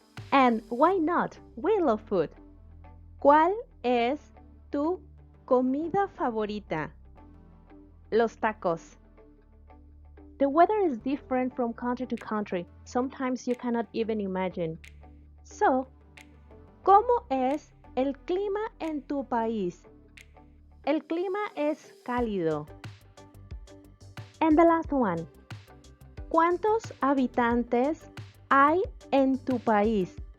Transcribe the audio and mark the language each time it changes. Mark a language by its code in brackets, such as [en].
[en] And why not? We love food. [es] ¿Cuál es tu comida favorita? Los tacos. [en] The weather is different from country to country. Sometimes you cannot even imagine. [es] So, ¿cómo es el clima en tu país? El clima es cálido. [en] And the last one. [es] ¿Cuántos habitantes hay en tu país?